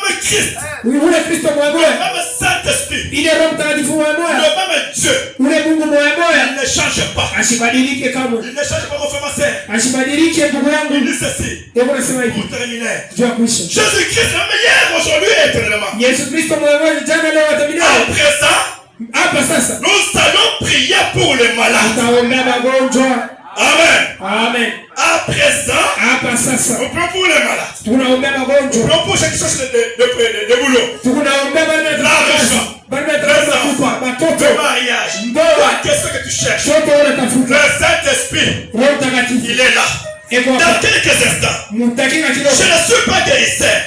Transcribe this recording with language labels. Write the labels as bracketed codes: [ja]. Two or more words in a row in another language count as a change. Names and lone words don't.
[sw] Christ. Ule Kristo mmoja. [fr] Le même Saint-Esprit. [sw] Ile Roho Mtakatifu mmoja. [fr] Le même Dieu. [sw] Ule Mungu mmoja. [fr] Il ne change pas. [sw] Asibadilike kamwe. [fr] Il ne change pas, mon frère, ma sœur. [sw] Asibadilike ndugu yangu. [fr] Il dit ceci. [sw] Hebu nasema hivi. [fr] Pour terminer. Jésus-Christ le meilleur aujourd'hui et éternellement. [sw] Yesu Kristo mmoja jana leo hata milele. [fr] À présent, [sw] hapa sasa [fr] nous allons prier pour les malades. [sw] Tutaombea magonjwa. Amen. Amen. [fr] À présent, [sw] hapa sasa [fr] on prie pour les malades. [sw] tunaombea magonjwa. [fr] On prie pour ceux qui cherchent de boulot. [sw] Tunaombea [fr] le mariage. Qu'est-ce que tu cherches? Le Saint-Esprit, il est là. Dans quelques instants, je ne suis pas guérisseur.